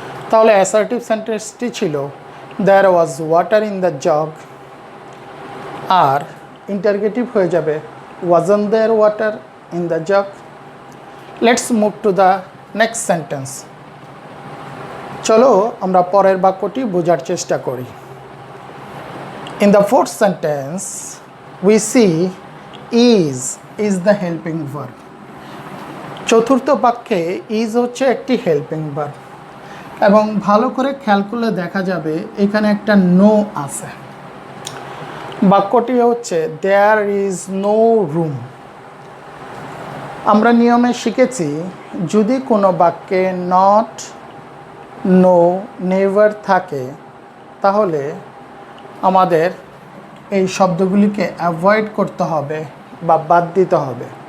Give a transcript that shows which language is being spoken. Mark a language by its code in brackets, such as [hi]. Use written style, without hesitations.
[bn] তাহলে অ্যাসার্টিভ সেন্টেন্সটি ছিল [en] there was water in the jug, [bn] আর interrogative হয়ে যাবে [en] Wasn't there water in the jug. Let's move to the next sentence. [bn] চলো আমরা পরের বাক্যটি বোঝার চেষ্টা করি। [en] In the fourth sentence, we see is the helping verb. [bn] চতুর্থ বাক্যে is হচ্ছে একটি হেল্পিং ভার্ব, এবং ভালো করে খেয়াল করলে দেখা যাবে এখানে একটা নো আছে। বাক্যটি হচ্ছে [en] there is no room. [bn] আমরা নিয়মে শিখেছি যদি কোনো বাক্যে নট, নো, নেভার থাকে তাহলে আমাদের এই শব্দগুলিকে অ্যাভয়েড করতে হবে বা বাদ দিতে হবে।